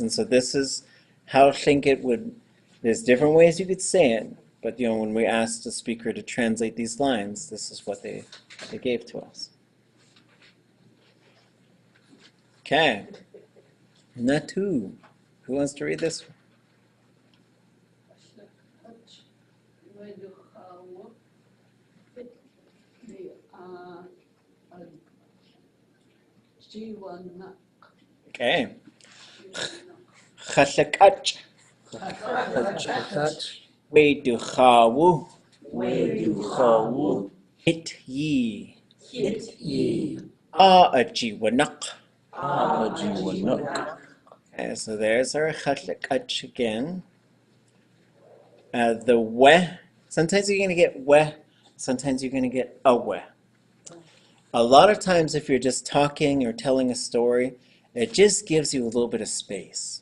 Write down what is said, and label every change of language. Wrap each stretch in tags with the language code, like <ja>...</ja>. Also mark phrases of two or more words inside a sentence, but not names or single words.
<en>And so this is how Tlingit would, there's different ways you could say it, but when we asked the speaker to translate these lines, this is what they gave to us. Okay. Natu. Who wants to read this one? Okay.</en> <tli>Alak'áchʼ. Weduchawu. Weduchawu. Hit ye. Hit ye. Ajiwanak. Ajiwanak.</tli> <en>Okay, so there's our alak'áchʼ again. The we. Sometimes you're going to get we. Sometimes you're going to get a we. A lot of times if you're just talking or telling a story, it just gives you a little bit of space.</en>